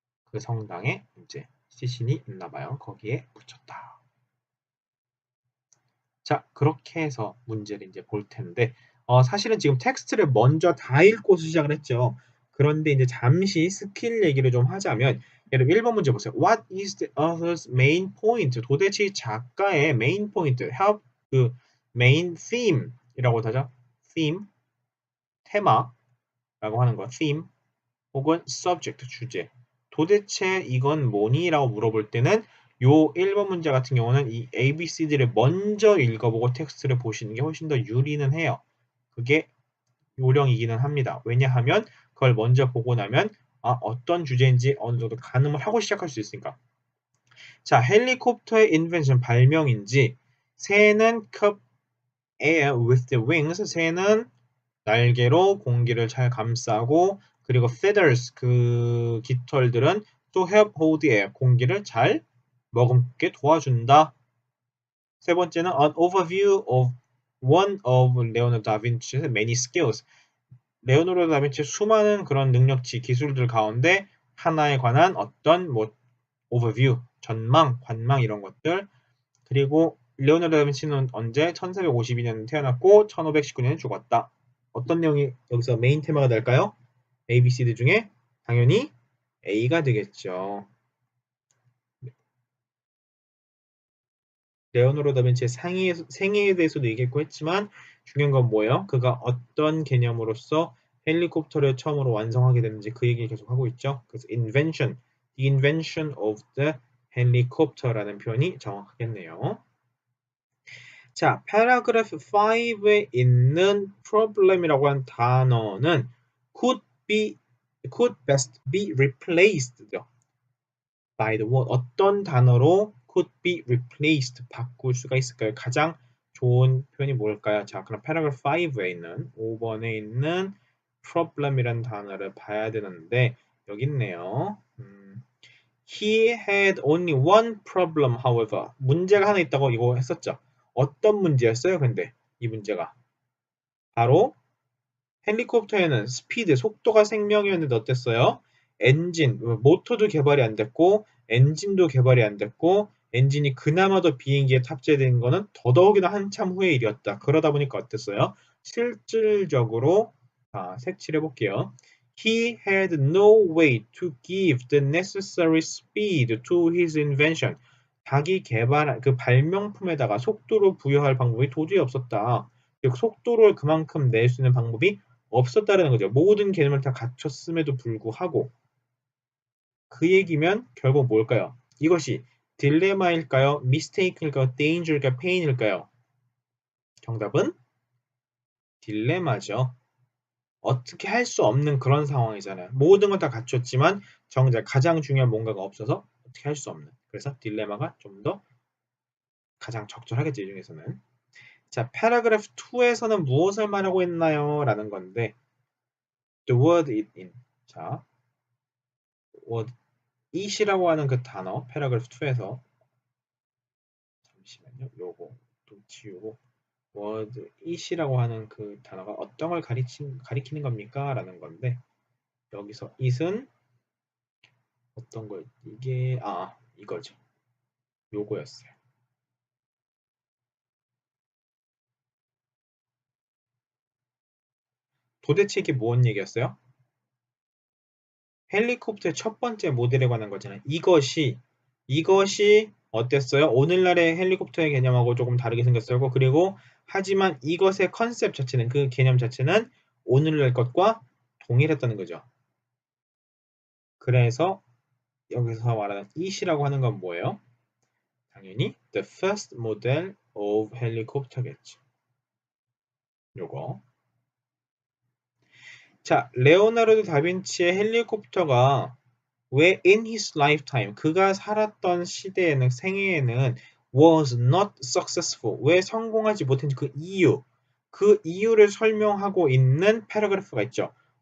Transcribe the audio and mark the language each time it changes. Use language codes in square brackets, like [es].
[ko] 그 성당에 이제 시신이 있나 봐요. 거기에 묻혔다. 자, 그렇게 해서 문제를 이제 볼 텐데, 사실은 지금 텍스트를 먼저 다 읽고 시작을 했죠. 그런데 이제 잠시 스킬 얘기를 좀 하자면, 예를 들어 1번 문제 보세요. [en] What is the author's main point? [ko] 도대체 작가의 main point, 그 main theme이라고 하죠. theme, 테마라고 하는 거, theme, 혹은 subject, 주제. 도대체 이건 뭐니? 라고 물어볼 때는 요 1번 문제 같은 경우는 이 ABCD를 먼저 읽어보고 텍스트를 보시는 게 훨씬 더 유리는 해요. 그게 요령이기는 합니다. 왜냐하면 그걸 먼저 보고 나면 어떤 주제인지 어느 정도 가늠을 하고 시작할 수 있으니까. 자, 헬리콥터의 [en] invention [ko] 발명인지 새는 [en] cup air with the wings. [ko] 새는 날개로 공기를 잘 감싸고 그리고 feathers 그 깃털들은 [en] to help hold the air [ko] 공기를 잘 머금게 도와준다. 세 번째는 [en] an overview of one of Leonardo da Vinci's many skills. [ko] 레오나르도 다빈치의 수많은 그런 능력치 기술들 가운데 하나에 관한 어떤 뭐 overview, 전망, 관망 이런 것들. 그리고 레오나르도 다빈치는 언제 1452년에 태어났고 1519년에 죽었다. 어떤 내용이 여기서 메인 테마가 될까요? A, B, C, D 중에 당연히 A가 되겠죠. 레오나르도 다빈치의 생애에 대해서도 얘기했고 했지만 중요한 건 뭐예요? 그가 어떤 개념으로서 헬리콥터를 처음으로 완성하게 됐는지 그 얘기를 계속 하고 있죠. [en] 그래서 invention, the invention of the helicopter [ko] 라는 표현이 정확하겠네요. [en] 자, paragraph 5에 있는 problem이라고 [ko] 한 단어는 [en] could best be replaced죠. by the word [ko] 어떤 단어로 [en] could be replaced [ko] 바꿀 수가 있을까요? 가장 좋은 표현이 뭘까요? 자, 그럼 paragraph 5에 있는 5번에 있는 problem이라는 단어를 봐야 되는데 여기 있네요. [en] He had only one problem, however. [ko] 문제가 하나 있다고 이거 했었죠. 어떤 문제였어요? 근데 이 문제가 바로 헬리콥터에는 스피드, 속도가 생명이었는데 어땠어요? 엔진, 모터도 개발이 안 됐고 엔진도 개발이 안 됐고 엔진이 그나마도 비행기에 탑재된 거는 더더욱이나 한참 후의 일이었다. 그러다 보니까 어땠어요? 실질적으로 색칠해 볼게요. [en] He had no way to give the necessary speed to his invention. [ko] 자기 개발한 그 발명품에다가 속도를 부여할 방법이 도저히 없었다. 즉 속도를 그만큼 낼 수 있는 방법이 없었다는 거죠. 모든 개념을 다 갖췄음에도 불구하고 그 얘기면 결국 뭘까요? 이것이 딜레마일까요? 미스테이크일까요? 데인저일까요? 페인일까요? 정답은 딜레마죠. 어떻게 할 수 없는 그런 상황이잖아요. 모든 건 다 갖췄지만 정작 가장 중요한 뭔가가 없어서 어떻게 할 수 없는. 그래서 딜레마가 좀 더 가장 적절하겠죠. 이 중에서는. 자, paragraph 2에서는 무엇을 말하고 있나요? 라는 건데 [en] the word it in. [ko] 자, word it이라고 하는 그 단어 paragraph 2에서 잠시만요. 요거 또 지우고 word it이라고 하는 그 단어가 어떤 걸 가리키는 겁니까? 라는 건데 여기서 it은 어떤 걸 이게 이거죠. 요거였어요. 도대체 이게 뭔 얘기였어요? 헬리콥터의 첫 번째 모델에 관한 거잖아요. 이것이 어땠어요? 오늘날의 헬리콥터의 개념하고 조금 다르게 생겼어요. 그리고 하지만 이것의 컨셉 자체는 그 개념 자체는 오늘날 것과 동일했다는 거죠. 그래서 여기서 말하는 it이라고 하는 건 뭐예요? 당연히 [en] the first model of helicopter겠죠. [ko] 요거. 자, 레오나르도 다빈치의 헬리콥터가 왜 [en] in his lifetime [ko] 그가 살았던 시대에는 생애에는 [en] was not successful [ko] 왜 성공하지 못했는지 그 이유를 설명하고 있는 패러그래프가 있죠.